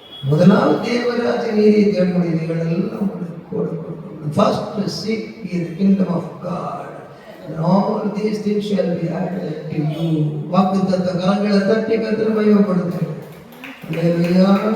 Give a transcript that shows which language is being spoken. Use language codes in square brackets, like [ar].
[ta] முதலாவது தேவராஜ நீதி தேடுமுடிவுகள் எல்லாம் கொடுக்கும். [en] First seek ye the kingdom of God, and all these things shall be added to you. [ta] வாக்குத்தத்த கரங்களை தட்டி கர்த்தரை மகிமைப்படுத்துங்கள். அல்லேலூயா.